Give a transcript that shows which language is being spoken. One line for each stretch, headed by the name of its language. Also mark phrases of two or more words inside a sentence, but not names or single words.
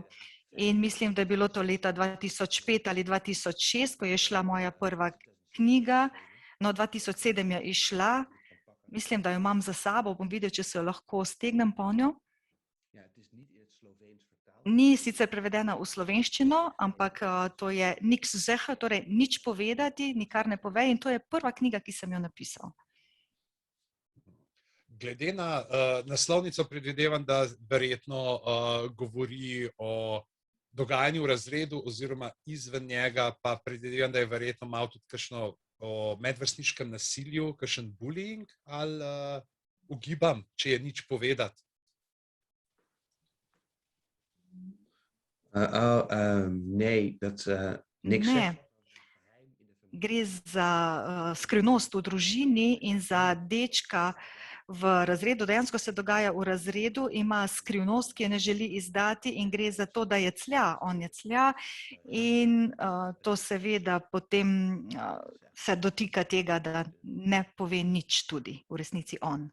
Slovenian: In mislim, da je bilo to leta 2005 ali 2006, ko je šla moja prva knjiga. No, 2007 je izšla, mislim, da jo imam za sabo, bom videl, če se jo lahko stegnem ponjo. Ni sicer prevedena v slovenščino, ampak to je
Dutch: niks zeggen,
Slovenian: torej nič povedati, nikar ne pove, in to je prva knjiga, ki sem jo napisal. Glede na naslovnico predvidevam, da verjetno govori o dogajanju v razredu oziroma izven njega, pa predvidevam, da je verjetno malo tudi kakšno o medvrstniškem nasilju, kakšen bullying, ali ugibam, če je nič povedati?
Dutch: Nee, dat niks zegt.
Slovenian: Gre za skrivnost v družini in za dečka v razredu. Dejansko se dogaja v razredu, ima skrivnost, ki je ne želi izdati, in gre za to, da je clja, on je clja, in to seveda potem se dotika tega, da ne pove nič tudi v resnici on.